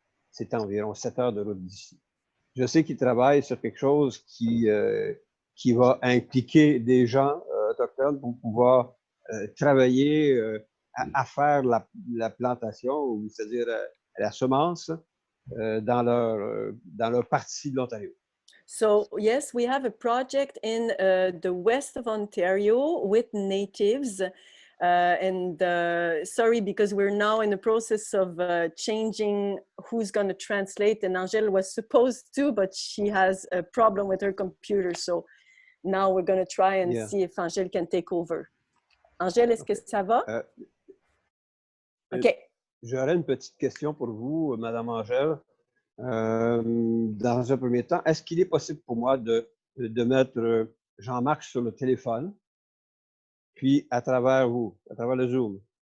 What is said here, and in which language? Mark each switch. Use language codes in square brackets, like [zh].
[fr] C'est à environ 7 heures de route d'ici. Je sais qu'ils travaillent sur quelque chose qui va impliquer des gens autochtones pour pouvoir travailler à faire la plantation, c'est-à-dire la semence dans leur partie de l'Ontario. [en] So yes, we have a project in the west of Ontario with natives. Sorry, because we're now in the process of changing who's going to translate. And Angèle was supposed to, but she has a problem with her computer. So now we're going to try and see if Angèle can take over. [fr] Angèle, est-ce que ça va? OK. J'aurais une petite question pour vous, Madame Angèle. Dans un premier temps, est-ce qu'il est possible pour moi de mettre Jean-Marc sur le téléphone, puis à travers vous, à travers le Zoom?